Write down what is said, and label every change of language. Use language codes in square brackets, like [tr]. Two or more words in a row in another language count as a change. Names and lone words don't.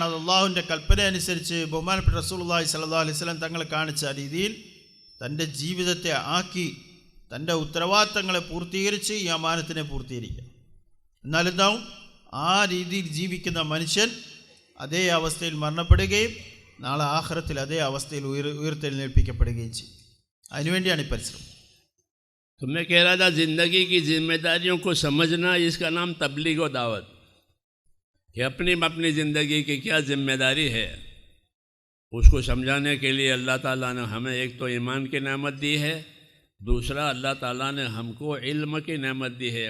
[ml] അത് അള്ളാഹുവിൻ്റെ കൽപ്പന അനുസരിച്ച് ബഹുമാനപ്പെട്ട റസൂലുള്ളാഹി [ar] صلى الله عليه وسلم [ml] തങ്ങൾ കാണിച്ച രീതിയിൽ തൻ്റെ ജീവിതത്തെ ആക്കി തൻ്റെ ഉത്തരവാദിത്തങ്ങളെ പൂർത്തീകരിച്ച് ഈ അമാനത്തിനെ പൂർത്തീകരിക്കുക. എന്നാലെന്താവും? ആ രീതിയിൽ ജീവിക്കുന്ന മനുഷ്യൻ അതേ അവസ്ഥയിൽ മരണപ്പെടുകയും നാളെ ആഖിറത്തിൽ അതേ അവസ്ഥയിൽ ഉയർത്തെഴുന്നേൽപ്പിക്കപ്പെടുകയും ചെയ്യും. അതിനുവേണ്ടിയാണ് ഈ പരിശ്രമം. [hi] तो मैं कह रहा था ज़िंदगी की जिम्मेदारियों को समझना, इसका नाम तबलीग व दावत, कि अपनी अपनी ज़िंदगी की क्या जिम्मेदारी है उसको समझाने के लिए अल्लाह ताला ने हमें एक तो ईमान की नेमत दी है, दूसरा अल्लाह ताला ने हमको इल्म की नेमत दी है।